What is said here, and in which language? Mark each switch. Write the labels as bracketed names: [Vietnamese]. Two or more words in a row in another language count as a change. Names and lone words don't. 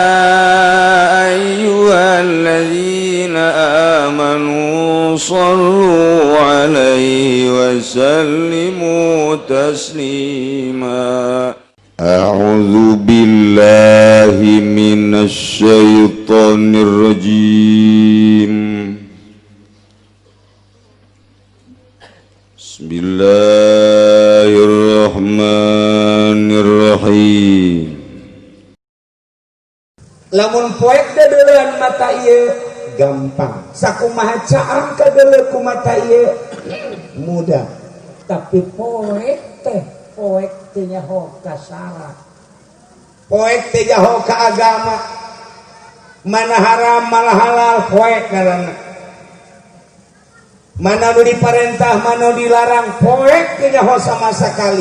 [Arabic] أيها الذين آمنوا صلوا عليه وسلموا تسليما أعوذ بالله من الشيطان الرجيم بسم الله الرحمن الرحيم [Sundanese] Lamun poek dadeuleun mata ieu gampang, sakumaha caang kadeuleuk ku mata ieu mudah. Tapi poek teh nyaho ka syarat, poek teh nyaho ka agama, mana haram mana halal poek ngaranna, mana nu diparentah mana dilarang poek teh nyaho sama sakali.